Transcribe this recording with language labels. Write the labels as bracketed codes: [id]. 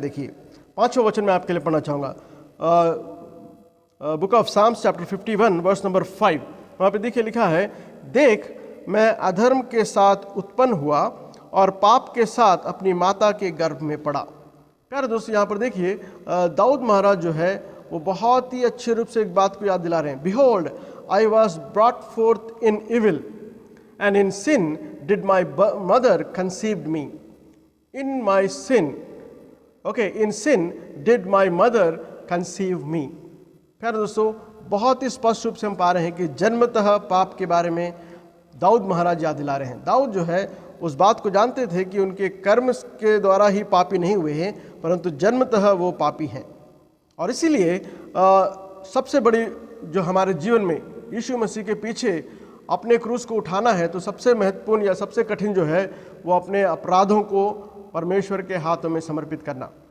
[hi] देखिए 5वें वचन में आपके लिए पढ़ना चाहूँगा, [en] Book of Psalms chapter 51 verse number 5। [hi] वहाँ पे देखिए लिखा है, देख मैं अधर्म के साथ उत्पन्न हुआ और पाप के साथ अपनी माता के गर्भ में पड़ा। प्यारे दोस्तों, यहाँ पर देखिए दाऊद महाराज जो है वो बहुत ही अच्छे रूप से एक बात को याद दिला रहे हैं। [en] Behold I was brought forth in evil and in sin did my mother conceived me. In my sin, okay, in sin did my mother conceive me. [hi] प्यारे दोस्तों, बहुत ही स्पष्ट रूप से हम पा रहे हैं कि जन्मतः पाप के बारे में दाऊद महाराज याद दिला रहे हैं। दाऊद जो है उस बात को जानते थे कि उनके कर्म के द्वारा ही पापी नहीं हुए हैं, परंतु जन्मतः वो पापी हैं। और इसीलिए सबसे बड़ी जो हमारे जीवन में यीशु मसीह के पीछे अपने क्रूस को उठाना है, तो सबसे महत्वपूर्ण या सबसे कठिन जो है वो अपने अपराधों को परमेश्वर के हाथों में समर्पित करना।